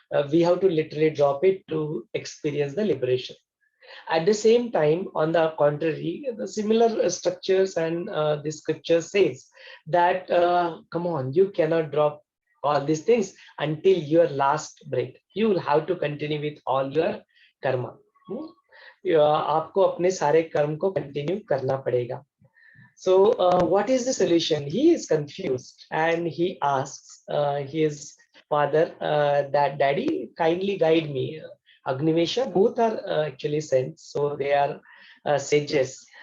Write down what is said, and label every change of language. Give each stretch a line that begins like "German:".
English: We have to literally drop it to experience the liberation. At the same time, on the contrary, the similar structures and the scripture says that, come on, you cannot drop all these things until your last breath. You will have to continue with all your karma.
Hindi: आपको अपने सारे कर्म को continue करना पड़ेगा.
English: So what is the solution? He is confused and he asks his father that, Daddy, kindly guide me. Agnivesha, both are actually saints, so they are sages.